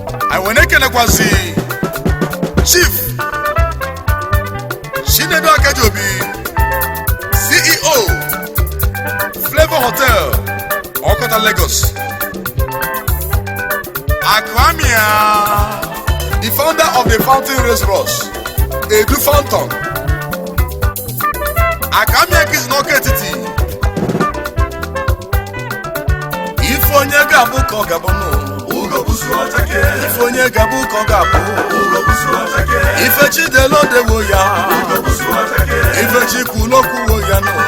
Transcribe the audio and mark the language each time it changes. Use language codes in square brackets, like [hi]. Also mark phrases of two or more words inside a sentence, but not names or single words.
[ig] Anyị wee na-ekenekwazị Chief Chinedu Akajobi, C E O, Flavor Hotel, Okota, Lagos. Akwamia, [en] the founder of the Fountain Race Rush, Edu Fountain. [ig] Akwamia Kids N'Oke Etiti. Ife onye ga-abụ ka ọ ga-abụ nụ. Ugo busu ọchake. Ife onye ga-abụ ka ọ ga-abụ. Ugo busu ọchake. Ife Chidelo dewo ya. Ugo busu ọchake. Ife Chukwu n'okwuwo ya nụ.